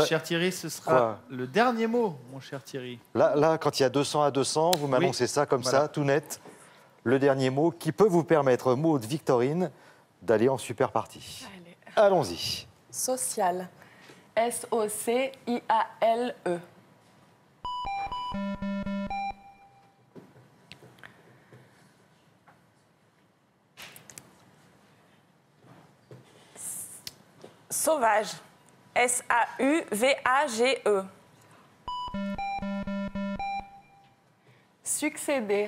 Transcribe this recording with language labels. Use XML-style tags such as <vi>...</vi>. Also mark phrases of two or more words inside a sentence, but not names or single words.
<fr>cher Thierry, ce sera Quoi le dernier mot, mon cher Thierry. Là, quand il y a 200 à 200, vous m'annoncez ça comme voilà. ça, tout net. Le dernier mot qui peut vous permettre, Maud, Victorine, d'aller en super partie. Allez. Allons-y. Social. S-O-C-I-A-L-E. Sauvage. S-A-U-V-A-G-E. Succéder.</fr>